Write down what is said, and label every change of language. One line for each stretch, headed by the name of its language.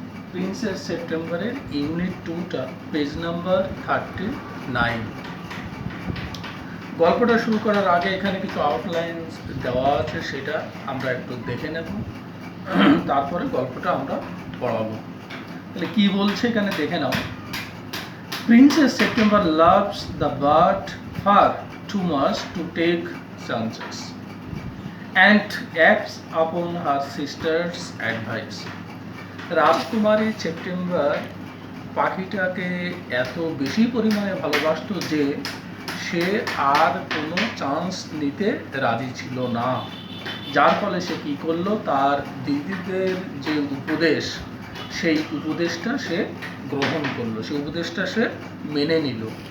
Bangla: Princess সেপ্টেম্বরের unit 2টা page number 39। গল্পটা শুরু করার আগে এখানে কিছু আউটলাইন্স দেওয়া আছে, সেটা আমরা একটু দেখে নেব, তারপরে গল্পটা আমরা পড়াবো। তাহলে কি বলছে এখানে দেখে নাও।
English: Princess September loves the bird far too much to take chances and acts upon her sister's advice.
Bangla: রাজকুমারী সেপ্টেম্বর পাখিটাকে এত বেশি পরিমাণে ভালোবাসতো যে সে আর কোনো চান্স নিতে রাজি ছিল না, যার ফলে সে কী করলো, তার দিদিদের যে উপদেশ সেই উপদেশটা সে গ্রহণ করলো, সেই উপদেশটা সে মেনে নিল।